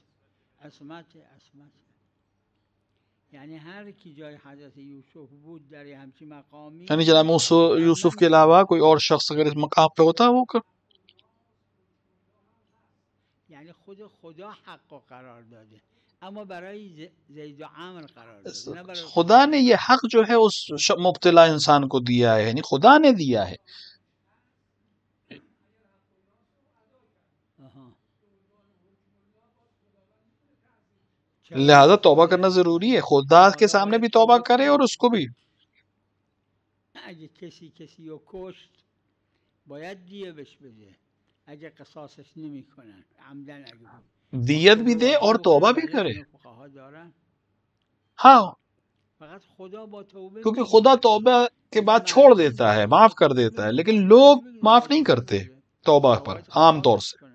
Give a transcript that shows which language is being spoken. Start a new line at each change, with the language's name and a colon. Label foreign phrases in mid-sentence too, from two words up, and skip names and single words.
Urdu: یعنی جناب یوسف کے علاوہ کوئی اور شخص اگر اس مقام پہ ہوتا وہ
Persian: یعنی خدا حق کو قرار داده اما برای زید و عمرو قرار داده.
Urdu: خدا نے یہ حق جو ہے اس مبتلا انسان کو دیا ہے، یعنی خدا نے دیا ہے. لہذا توبہ کرنا ضروری ہے، خدا کے سامنے بھی توبہ کرے اور اس کو بھی.
Persian: اگه کسی رو کشت باید دیه بهش بده، اگه قصاصش نمیکنن عمدن اگه
Urdu: دیت بھی دے اور توبہ بھی کرے. ہاں، کیونکہ خدا توبہ کے بعد چھوڑ دیتا ہے، معاف کر دیتا ہے، لیکن لوگ معاف نہیں کرتے توبہ پر عام طور سے.